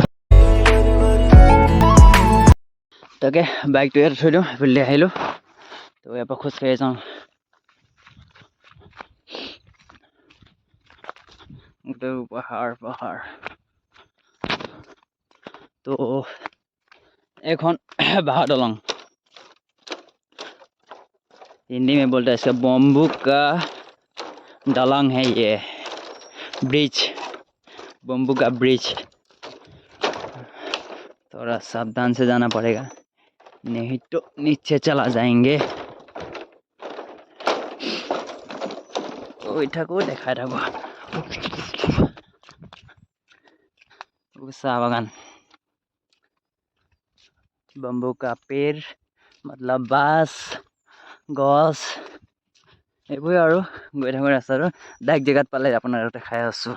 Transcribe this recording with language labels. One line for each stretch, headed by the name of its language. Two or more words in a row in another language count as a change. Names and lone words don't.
Assamese: তাকে বাইকটো ইয়াত থৈ দিওঁ সেইফালে আহিলোঁ তো ইয়াৰ পৰা খোজকাঢ়ি যাওঁ গোটেই পাহাৰ তো এখন বাঁহৰ দলং
Hindi: हिंदी में बोलते हैं इसका बम्बू का दलंग है ये ब्रिज बम्बू का ब्रिज थोड़ा सावधान से जाना पड़ेगा नहीं तो नीचे चला जाएंगे
Assamese: থাকো দেখাই থাকো চাহ বাগান
Hindi: बम्बू का पेड़
Assamese: মতলব বাছ গছ এইবোৰে আৰু গৈ থাকোঁ ৰাস্তাটো ডাইৰেক্ট জেগাত পালে আপোনাৰ দেখাই আছোঁ।